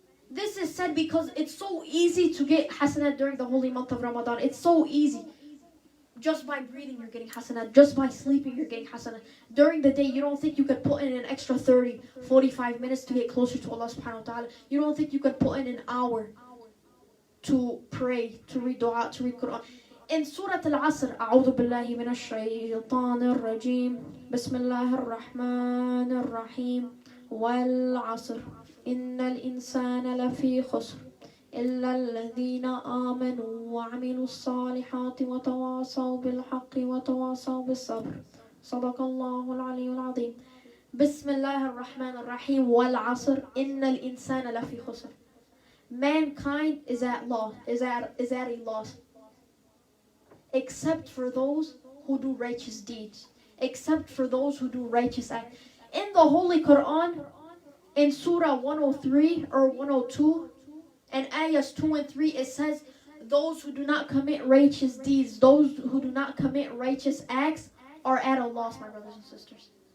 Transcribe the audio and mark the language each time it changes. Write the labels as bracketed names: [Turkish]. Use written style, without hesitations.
[English] This is said because it's so easy to get hasanat during the holy month of Ramadan. It's so easy. Just by breathing, you're getting hasanat. Just by sleeping, you're getting hasanat. During the day, you don't think you could put in an extra 30, 45 minutes to get closer to Allah subhanahu wa ta'ala. You don't think you could put in an hour to pray, to read dua, to read Quran. [Arabic] In Surah Al-Asr, أعوذ بالله من الشيطان الرجيم بسم الله الرحمن الرحيم والعصر إن الإنسان لفي خسر إلا الذين آمنوا وعملوا الصالحات وتواصوا بالحق وتواصوا بالصبر صدق الله العلي العظيم بسم الله الرحمن الرحيم والعصر إن الإنسان لفي خسر. [English] Mankind is at a loss, except for those who do righteous deeds, except for those who do righteous acts. In the Holy Quran, in Surah 103 or 102, and ayahs 2 and 3, it says, those who do not commit righteous deeds, those who do not commit righteous acts are at a loss, my brothers and sisters.